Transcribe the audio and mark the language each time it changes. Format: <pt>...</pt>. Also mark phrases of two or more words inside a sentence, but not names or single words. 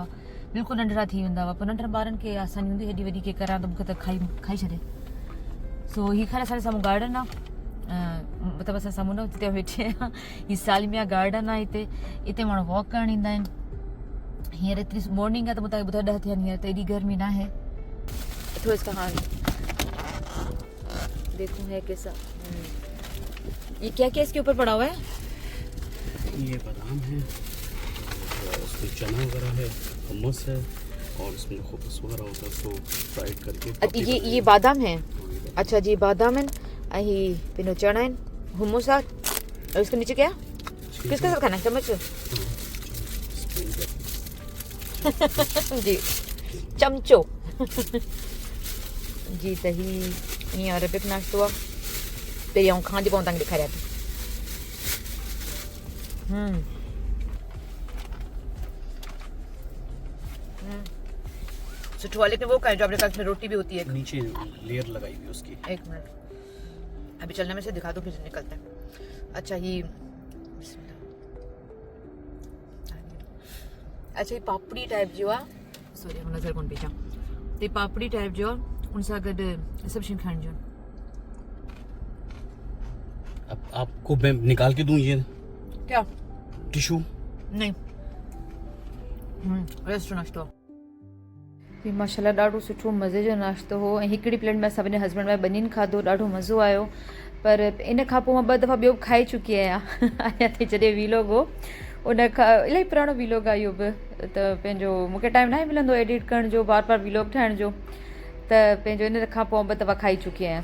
<sd>बिल्कुलु नंढड़ा थी वेंदा हुआ। पोइ नंढड़नि ॿारनि खे आसानी हूंदी हेॾी वॾी खे करां त मूंखे त खाई छॾे। सो हीअ ख़ैर असांजे साम्हूं गार्डन आहे, मतिलबु असां साम्हूं न जिते वेठी आहियां हीअ सालमिया गार्डन आहे। हिते माण्हू वॉक करणु ईंदा आहिनि। हींअर एतिरी मॉर्निंग आहे त मूं तव्हांखे ॿुधायो 10 थिया आहिनि। हींअर त एॾी गर्मी न आहे।</sd> <ur>تو اس کا حال دیکھو ہے کیسا. یہ کیا کیا اس کے اوپر پڑا ہوا ہے? یہ بادام ہے، اس میں چنا وغیرہ ہے، hummus ہے اور اس میں جو خبز وغیرہ ہوتا ہے اس کو فرائیڈ کر کے. یہ بادام ہے۔ اچھا جی بادام ہے.</ur> <sd>ही पिनो</sd> <ur>چنا ہے، حمص ہے. اور اس کے نیچے کیا کس کے ساتھ کھانا ہے?</ur> <sd>चम्मच जी चमचो। जी त हीअं अरबिक नाश्तो आहे। पहिरीं आउं खां थी पोइ तव्हांखे ॾेखारियां थी। सुठो है।</sd> <ur>لیکن وہ جو آپ کے پاس میں روٹی بھی ہوتی ہے نیچے لیئر لگائی ہوئی اس کی. ایک منٹ ابھی چلنے میں سے دکھا دو پھر نکلتا ہے. اچھا یہ اچھا یہ پاپڑی ٹائپ جو ہے، سوری</ur> <sd>नजर कोन पीछा। ते पापड़ी टाइप जो उन सां गॾु सभु शयूं खाइण जूं।</sd> <ur>اب آپ کو میں نکال کے دوں یہ क्या टिश्यू? नहीं।</ur> <sd>रेस्ट नाश्तो माशाल्लाह ॾाढो सुठो मज़े जो नाश्तो हो। ऐं हिकिड़ी प्लेट में असां पंहिंजे</sd> <en>husband wife</en> <sd>ॿिन्हिनि खाधो, ॾाढो मज़ो आयो। पर इन खां पोइ मां 2 दफ़ा ॿियो बि खाई चुकी आहियां अञा ताईं जॾहिं वीलोग हो उन खां इलाही पुराणो वीलोग आहे इहो बि त पंहिंजो मूंखे टाइम न मिलंदो एडिट करण जो बार बार वीलोग ठाहिण जो त पंहिंजो इन खां पोइ 2 दफ़ा खाई चुकी आहियां।</sd>